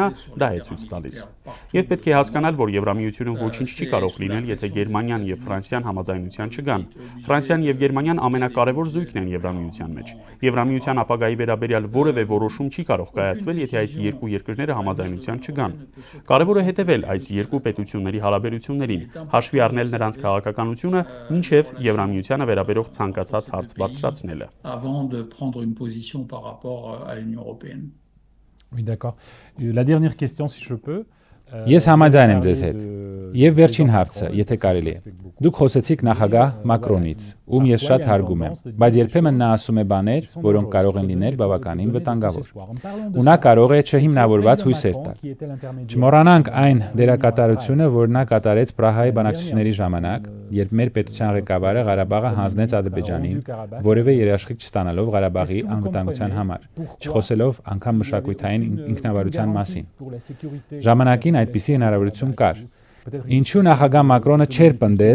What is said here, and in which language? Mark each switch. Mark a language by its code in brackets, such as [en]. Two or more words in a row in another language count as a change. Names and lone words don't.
[hy] դա է ցույց տալիս։ Եվ պետք է հասկանալ, որ Եվրամիությունում ոչինչ չի կարող լինել, եթե Գերմանիան եւ Ֆրանսիան համաձայնության չգան։ Ֆրանսիան եւ Գերմանիան ամենակարևոր զույգն են Եվրամիության մեջ։ Եվրամիության ապագայի վերաբերյալ որևէ որոշում չի կարող կայացվել, եթե այս երկու երկրները համաձայնության չգան։ Կարևոր է հետևել այս երկու պետությունների հարաբերություններին, հաշվի առնել նրանց քաղաքականությունը, մինչև Եվրամիությանը վերաբերող ցանկացած հարց բարձրացնելը։ [fr] Prendre une position par rapport à l'Union européenne. Oui, d'accord. La dernière question, si je peux. [hy] Ես համաձայն եմ ձեզ հետ։ Եվ վերջին հարցը, եթե կարելի է։ Դուք խոսեցիք նախագահ Մակրոնից, ում ես շատ հարգում եմ, բայց երբեմն նա ասում է բաներ, որոնք կարող են լինել բավականին վտանգավոր։ Ու նա կարող է չհիմնավորված հույսեր տալ։ Չմոռանանք այն դերակատարությունը, որ նա կատարեց Պրահայի բանակցությունների ժամանակ, երբ մեր պետության ղեկավարը Ղարաբաղը հանձնեց Ադրբեջանին, որևէ երաշխիք չստանալով Ղարաբաղի անվտանգության համար, չխոսելով անգամ մշակութային ինքնավարության մասին։ Ժամանակին այդպիսի հնարավորություն կար։ Ինչու նախագահ Մակրոնը չէր պնդել,